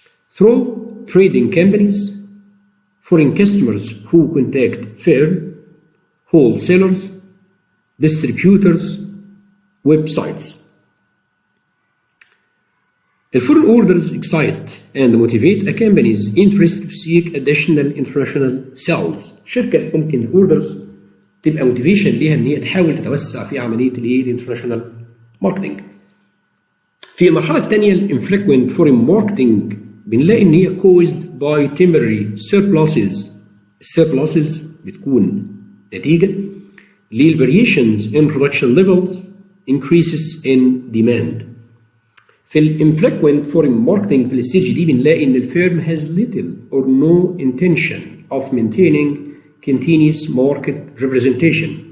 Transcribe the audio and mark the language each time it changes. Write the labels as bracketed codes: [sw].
[en] Through trading companies, foreign customers who contact firm, wholesalers, distributors, websites. The foreign orders excite and motivate a company's interest to seek additional international sales. [ar] شركة ممكن الاوردرز تبقى موتيفيشن ليها ان هي تحاول تتوسع في عملية الانترناشونال ماركتنج. في المرحلة الثانية [en] الانفريكوينت foreign marketing [ar] بنلاقي ان هي [en] caused by temporary surpluses. السيربلاسز [ar] بتكون نتيجة [en] للفاريشنز in production levels, increases in demand. في الانفريكوينت فورين ماركتنج [ar] في الستيج دي بنلاقي ان [en] الفيرم has little or no intention of maintaining continuous market representation.